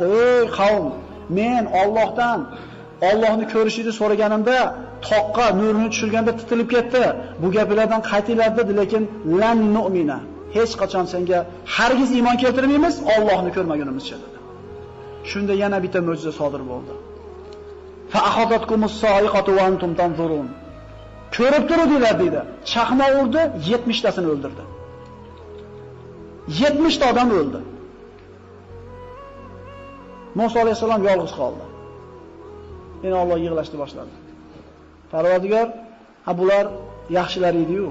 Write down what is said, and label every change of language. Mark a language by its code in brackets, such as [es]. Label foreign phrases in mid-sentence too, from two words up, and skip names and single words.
[uz] Ey qavm, men Allohni ko'rishingni so'raganimda toqqa nurini tushirganda titilib ketdi. Bu gaplardan qaytinglar dedi, lekin [ar] لن نؤمن. [uz] Hech qachon senga hargiz iymon keltirmaymiz, Allohni ko'rmagunimizcha dedi. Shunda yana bitta mo'jiza sodir bo'ldi. [ar] فأخذتكم الصاعقة وأنتم تنظرون. [uz] Ko'rib turuvdilar dedi. Chaqmoq urdi, 70 tasini o'ldirdi. 70 ta odam o'ldi. Muso alayhisalom yolg'iz qoldi. Yana Alloh yig'lashni boshladi. Parvardigor, bular yaxshilar edi-yu.